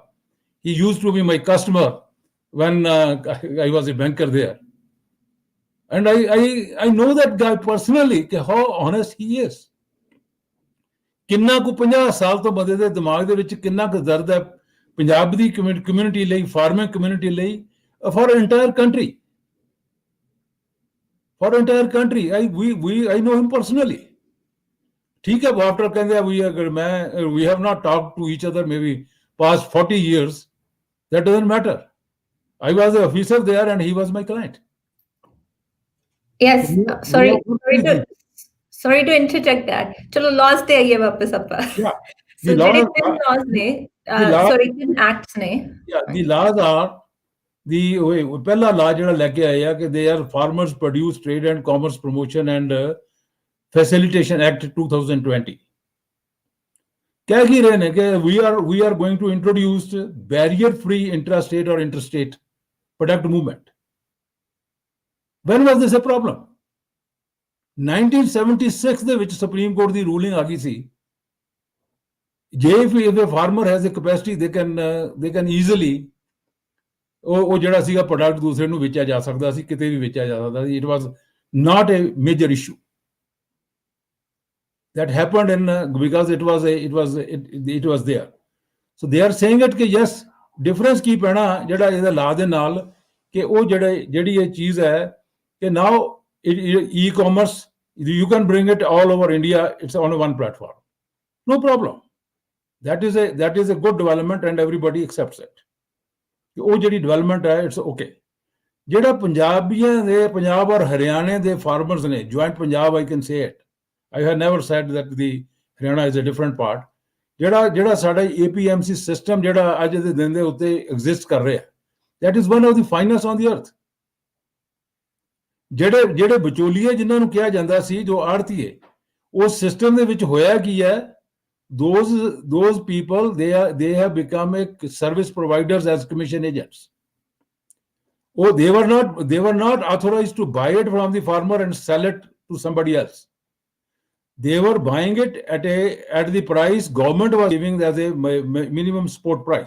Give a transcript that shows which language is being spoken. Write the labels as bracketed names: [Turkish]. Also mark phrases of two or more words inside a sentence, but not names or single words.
[English] He used to be my customer when I was a banker there. And I know that guy personally, how honest he is. [Punjabi] ਕਿੰਨਾ ਕੁ 50 ਸਾਲ ਤੋਂ ਬੰਦੇ ਦੇ ਦਿਮਾਗ ਦੇ ਵਿੱਚ ਕਿੰਨਾ ਕੁ ਦਰਦ ਹੈ ਪੰਜਾਬ ਦੀ ਕਮਿਊਨਿਟੀ ਲਈ, [English] farming community [Punjabi] ਲਈ, [English] for entire country, I know him personally. [Punjabi] ਠੀਕ ਹੈ, ਆਫਟਰ ਕਹਿੰਦੇ ਆ [English] we have not talked to each other maybe past 40 years. That doesn't matter. I was an officer there and he was my client. Yes, sorry to interject that. [Punjabi] ਚਲੋ laws ਤੇ ਆਈਏ ਵਾਪਸ ਆਪਾਂ। [English] Yeah. [Punjabi] So ਜਿਹੜੇ ਤਿੰਨ laws ਨੇ, ਤਿੰਨ acts ਨੇ। [English] Yeah, the laws are [Punjabi] ਪਹਿਲਾ law ਜਿਹੜਾ ਲੈ ਕੇ ਆਇਆ ਕਿ [English] they are Farmers Produce Trade and Commerce Promotion and Facilitation Act 2020। [Punjabi] ਕਹਿ ਕੀ ਰਹੇ ਨੇ ਕਿ [English] we are going to introduce barrier free intrastate or interstate product movement. When was this a problem? [Punjabi] 1976 ਦੇ ਵਿੱਚ ਸੁਪਰੀਮ ਕੋਰਟ ਦੀ ਰੂਲਿੰਗ ਆ ਗਈ ਸੀ ਜੇ [English] if a farmer has a capacity they can easily [Punjabi] ਉਹ ਜਿਹੜਾ ਸੀਗਾ ਪ੍ਰੋਡਕਟ ਦੂਸਰੇ ਨੂੰ ਵੇਚਿਆ ਜਾ ਸਕਦਾ ਸੀ, ਕਿਤੇ ਵੀ ਵੇਚਿਆ ਜਾ ਸਕਦਾ ਸੀ। [English] It was not a major issue. That happened because it was there. So they are saying it कि yes, difference [Punjabi] ਕੀ ਪੈਣਾ ਜਿਹੜਾ ਇਹਦਾ ਲਾ ਦੇ ਨਾਲ ਕਿ ਉਹ ਜਿਹੜੀ ਇਹ ਚੀਜ਼ ਹੈ ਕਿ [English] now e-commerce you can bring it all over India, it's on one platform, no problem. That is a good development and everybody accepts it. [Punjabi] ਉਹ ਜਿਹੜੀ development ਹੈ [English] it's okay. [Punjabi] ਜਿਹੜਾ ਪੰਜਾਬ ਔਰ ਹਰਿਆਣੇ ਦੇ farmers ਨੇ, [English] joint Punjab, I can say it. I have never said that the Haryana is a different part. [Punjabi] ਜਿਹੜਾ ਸਾਡਾ [English] APMC system [Punjabi] ਜਿਹੜਾ ਅੱਜ ਦੇ ਦਿਨ ਦੇ ਉੱਤੇ exist ਕਰ ਰਿਹਾ, [English] that is one of the finest on the earth. [Punjabi] ਜਿਹੜੇ ਵਿਚੋਲੀਏ ਜਿਨ੍ਹਾਂ ਨੂੰ ਕਿਹਾ ਜਾਂਦਾ ਸੀ, ਜੋ ਆੜਤੀਏ, ਉਸ ਸਿਸਟਮ ਦੇ ਵਿੱਚ ਹੋਇਆ ਕੀ ਹੈ, [English] those people they have become a service providers as commission agents. They were not authorized to buy it from the farmer and sell it to somebody else. They were buying it at the price government was giving as a minimum support price.